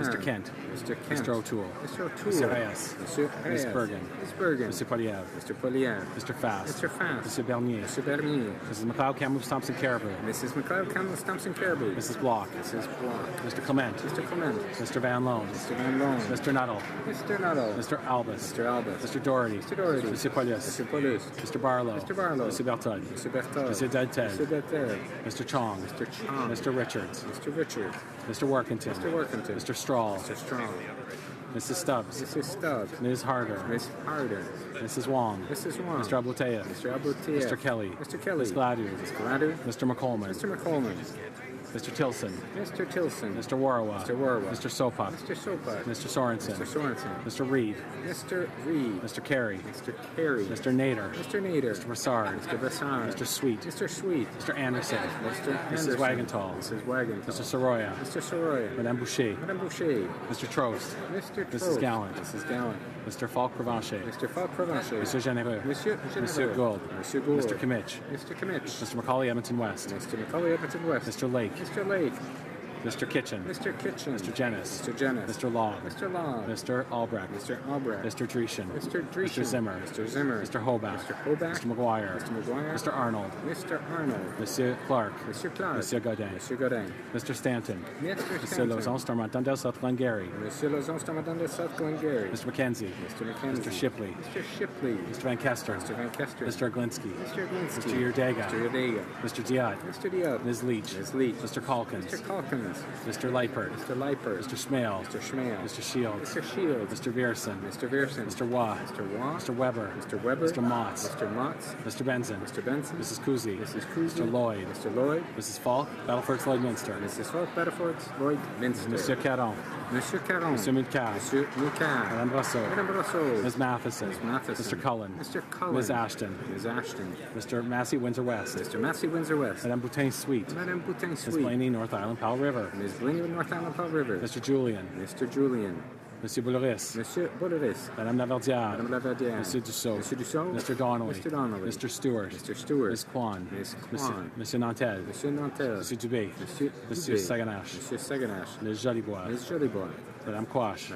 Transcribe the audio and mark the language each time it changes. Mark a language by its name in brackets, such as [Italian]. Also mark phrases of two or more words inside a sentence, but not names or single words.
[English] Mr. Kent. Mr. Kent. Mr. O'Toole. Mr. O'Toole. Mr. Reyes. Mr. Reyes. Ms. Bergen. Ms. Bergen. Mr. Poliev. Mr. Poliev. Mr. Fast. Mr. Fast. Mr. Bernier. Mr. Bernier. Mrs. McLeod Kamloops Thompson Caribou. Mrs. McLeod Kamloops Thompson Caribou. Mrs. Block. Mrs. Block. Mr. Clement. Mr. Clement. Mr. Van Loan. Mr. Van Loan. Mr. Nuttall. Mr. Nuttall. Mr. Albus. Mr. Albus. Mr. Doherty. Mr. Doherty. Mr. Paulus. Mr. Paulus. Mr. Barlow. Mr. Barlow. Mr. Berthold. Mr. Berthold. Mr. Deltel. Mr. Deltel. Mr. Chong. Mr. Chong. Mr. Richards. Mr. Richard. Mr. Workington. Mr. Workington. Mr. Strahl. Mr. Strong. Mrs. Stubbs. Mrs. Stubbs. Ms. Harder. Miss Harder. Mrs. Wong. Mrs. Wong. Mr. Abluteyev. Mr. Abluteyev. Mr. Kelly. Mr. Kelly. Ms. Gladu. Ms. Gladu. Mr. McColman. Mr. McColman. Mr. Tilson. Mr. Tilson. Mr. Warawa. Mr. Warawa. Mr. Sopak. Mr. Sopak. Mr. Sorensen. Mr. Sorensen. Mr. Reed. Mr. Reed. Mr. Carey. Mr. Carey. Mr. Nader. Mr. Nader. Mr. Brassard. Mr. Brassard. Mr. Sweet. Mr. Sweet. Mr. Anderson. Mr. Mrs. Anderson. Wagentall. Mrs. Wagentall. Mr. Soroya. Mr. Soroya. Madame Boucher. Madame Boucher. Mr. Trost. Mr. Mrs. Trost. Gallant. Mrs. Gallant. Mr. Falk Provencher. Mr. Falk Provencher. Monsieur Généreux. Monsieur Monsieur Gould. Monsieur Gould. Mr. Kimmich. Mr. Kimmich. Mr. Macaulay Edmonton West. Mr. Macaulay Edmonton West. Mr. Lake. Mr. Lake. Mr. Kitchen. Mr. Kitchen. Mr. Jennis. Mr. Jennis. Mr. Law. Mr. Law. Mr. Albrecht. Mr. Albrecht. Mr. Dreeshen. Mr. Dreeshen. Mr. Zimmer. Mr. Zimmer. Mr. Hobach. Mr. Hobach. Mr. McGuire. Mr. McGuire. Mr. Arnold. Mr. Arnold. Monsieur Clark. Mr. Clark. Monsieur Godin. Monsieur Godin. Mr. Stanton. Mr. Monsieur Stanton. Lauzon, Stormont-Dundell, South Glengarry. Monsieur Lauzon, Stormont-Dundell, South Glengarry. Mr. McKenzie. Mr. McKenzie. Mr. Shipley. Mr. Shipley. Mr. Van Kester. Mr. Van Kester. Mr. Glinsky. Mr. Glinsky. Mr. Yerdega. Mr. Yerdega. Mr. Diot. Mr. Diot. Ms. Leach. Ms. Leach. Mr. Calkins. Mr. Calkins. Mr. Leipert. Mr. Leipert. Mr. Schmale. Mr. Schmale. Mr. Shields. Mr. Shields. Mr. Vierson. Mr. Vierson. Mr. Waugh. Mr. Waugh. Mr. Weber. Mr. Weber. Mr. Motts. Mr. Motts. Mr. Benson. Mr. Benson. Mrs. Kuzi. Mrs. Kuzi. Mr. Lloyd. Mr. Lloyd. Mrs. Falk. Battleford Lloyd Minster. Mrs. Falk. Battleford Lloyd Minster. Monsieur Caron. Monsieur Caron. Monsieur Mulcair. Monsieur Mulcair. Madame Brosseau. Madame Brosseau. Ms. Matheson. Ms. Matheson. Mr. Cullen. Mr. Cullen. Ms. Ashton. Ms. Ashton. Mr. Massey, Windsor West. Mr. Massey, Windsor West. Madame Boutin Sweet. Madame Boutin Ms. Sweet. Blaney, North Island, Powell River. Ms. Blaney, North Island, Powell River. Mr. Julian. Mr. Julian. Monsieur Bouloris. Monsieur Boulris. Madame Laverdière. Madame Laverdière. Monsieur Dussault. Monsieur Dussault. Mr. Donnelly. Mr. Donnelly. Mr. Stewart. Mr. Stewart. Ms. Kwan. Ms. Monsieur, Kwan. Monsieur Nantel. Monsieur Nantel. Monsieur Dubé. Monsieur Monsieur Dubé. Saganache. Monsieur Saganache. Les Jolibois. Ms. Jolibois. Madame Quash.